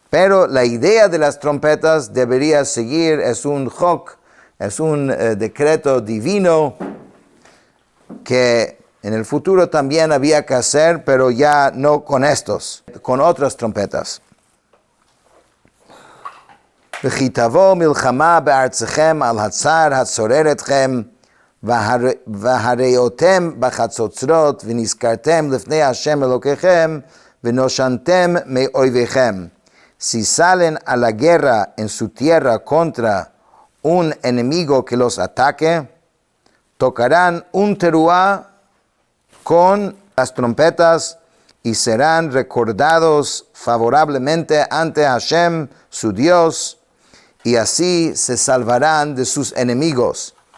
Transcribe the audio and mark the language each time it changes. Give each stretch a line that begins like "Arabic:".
Spanish: Pero la idea de las trompetas debería seguir, es un chok, es un decreto divino que en el futuro también había que hacer, pero ya no con estos, con otras trompetas.
Hebrew: וכי תבוא מלחמה בארצכם על הצר הצורר אתכם, והראיתם בחצוצרות, ונזכרתם לפני השם אלוקיכם, ונושנתם מאויביכם.
Spanish: Si salen a la guerra en su tierra contra un enemigo que los ataque, tocarán un teruah con las trompetas y serán recordados favorablemente ante Hashem, su Dios, y así se salvarán de sus enemigos.